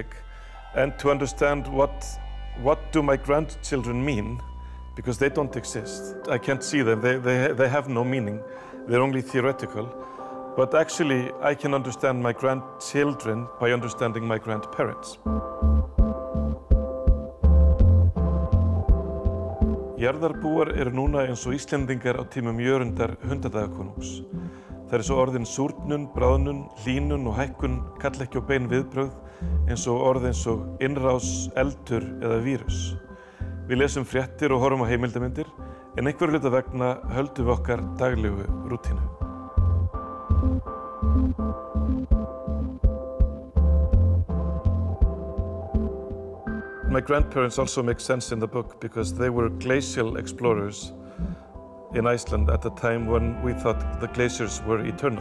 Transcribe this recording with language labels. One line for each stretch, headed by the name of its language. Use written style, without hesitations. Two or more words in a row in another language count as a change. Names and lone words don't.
English: And to understand what do my grandchildren mean, because they don't exist. I can't see them. They have no meaning. They're only theoretical. But actually, I can understand my grandchildren by understanding my grandparents.
Icelandic: Jarðarbúar eru núna eins og Íslendingar á tímum Jörundar hundadagakonungs. Það svo orðin súrnun, bráðnun, hlýnun og hækkun kalla ekki á bein viðbrögð eins og orð eins og innrás, eldur eða vírus. Við lesum fréttir og horfum á heimildarmyndir, en einhverju hluta vegna höldum við okkar daglegu rútínu.
English: My grandparents also make sense in the book because they were glacial explorers in Iceland at the time when we thought the glaciers were eternal.